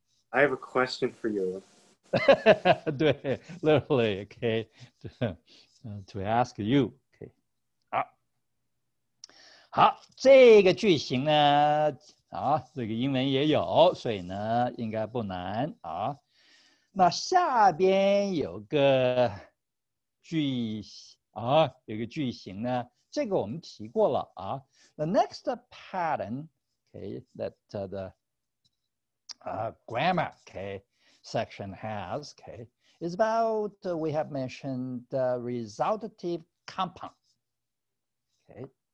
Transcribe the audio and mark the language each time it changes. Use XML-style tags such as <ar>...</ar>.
<en>？I have a question for you.</en> <zh>对</zh> <en>literally, okay, to ask you, okay.</en> <zh>好，这个句型呢，这个英文也有，所以呢，应该不难啊。那下边有个句型呢，这个我们提过了啊。</zh> <en>The next pattern, okay, that the grammar, okay, section has, okay, is about we have mentioned the resultative compound, okay.</en>